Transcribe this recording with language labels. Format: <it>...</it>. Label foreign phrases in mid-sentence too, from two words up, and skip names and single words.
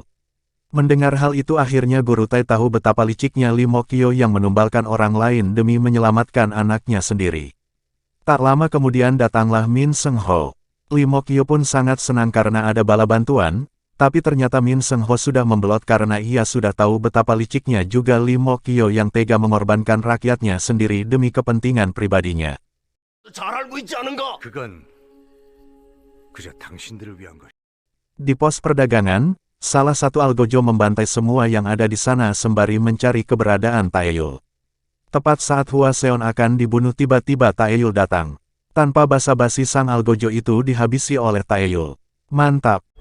<id>Mendengar hal itu akhirnya Guru Tai tahu betapa liciknya Lee Mo-kyo yang menumbalkan orang lain demi menyelamatkan anaknya sendiri. Tak lama kemudian datanglah Min Seung-ho. Lee Mokyo pun sangat senang karena ada bala bantuan, tapi ternyata Min Seng Ho sudah membelot karena ia sudah tahu betapa liciknya juga Lee Mokyo yang tega mengorbankan rakyatnya sendiri demi kepentingan pribadinya.</id> <ko>잘 알고 있지 않은가? 그건 그저 당신들을 위한 것.</ko> <id>Di pos perdagangan, salah satu algojo membantai semua yang ada di sana sembari mencari keberadaan Taeyul. Tepat saat Hua Seon akan dibunuh tiba-tiba Taeyul datang. Tanpa basa-basi sang algojo itu dihabisi oleh Taeyul. Mantap!</id>